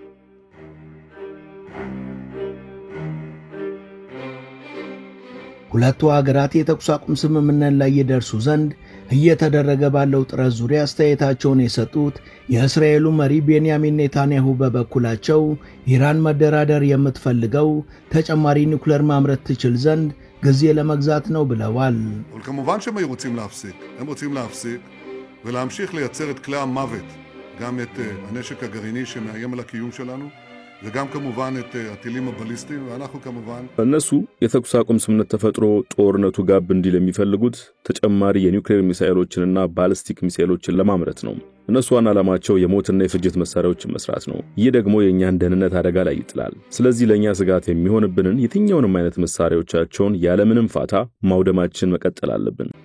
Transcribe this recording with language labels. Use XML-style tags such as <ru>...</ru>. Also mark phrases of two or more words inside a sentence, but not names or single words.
<am>ሁለቱ ሀገራት የተኩስ አቁም ስምምነት ላይ ይደርሱ ዘንድ እየተደረገ ባለው ጥረት ዙሪያ አስተያየታቸውን የሰጡት የእስራኤሉ መሪ ቤንያሚን ኔታንያሁ በበኩላቸው ኢራን መደራደር የምትፈልገው ተጨማሪ ኒውክሌር ማምረት ትችል ዘንድ ጊዜ ለመግዛት ነው ብለዋል።</am> <he>וכמובן שהם רוצים להפסיק. הם רוצים להפסיק ולהמשיך לייצר את כלי המוות, גם את הנשק הגרעיני שמאיים על הקיום שלנו. וגם כמובן את הטילים הבליסטיים, ואנחנו כמובן</he> <am>እነሱ የተኩስ አቁም ስምምነት ተፈጥሮ ጦርነቱ ጋብ እንዲል የሚፈልጉት ተጨማሪ የኒውክሌር ሚሳኤሎችንና ባሊስቲክ ሚሳኤሎችን ለማምረት ነው። እነሱ ዋና ዓላማቸው የሞትና የፍጅት መሳሪያዎችን መስራት ነው። ይህ ደግሞ የኛን ደህንነት አደጋ ላይ ይጥላል። ስለዚህ ለኛ ስጋት የሚሆንብንን የትኛውንም አይነት መሳሪያዎቻቸውን ያለምንም ፋታ ማውደማችን መቀጠል አለብን።</am>